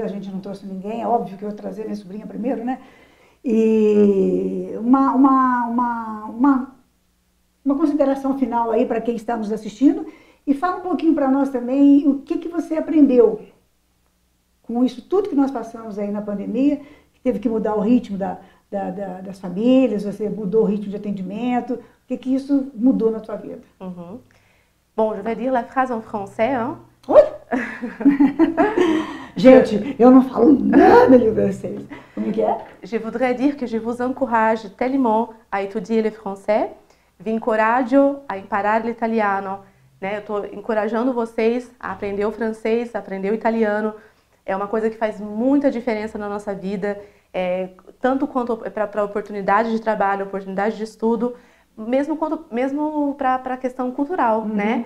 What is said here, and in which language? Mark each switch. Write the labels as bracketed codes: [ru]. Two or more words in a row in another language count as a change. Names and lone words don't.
[pt] A gente não trouxe ninguém, é óbvio que eu vou trazer minha sobrinha primeiro, né? E uma consideração final aí para quem está nos assistindo e fala um pouquinho para nós também o que você aprendeu com isso tudo que nós passamos aí na pandemia, que teve que mudar o ritmo das famílias, você mudou o ritmo de atendimento, o que isso mudou na tua vida? [fr] Bon, je vais dire la phrase en français, hein? [pt] Oi? Gente, eu não falo nada de francês. Como é que é? [fr] Je voudrais dire que je vous encourage tellement à étudier le français. [it] Vi incoraggio a imparare l'italiano. [pt] Né? Eu estou encorajando vocês a aprender o francês, a aprender o italiano. É uma coisa que faz muita diferença na nossa vida, tanto quanto para a oportunidade de trabalho, oportunidade de estudo, mesmo para a questão cultural, né?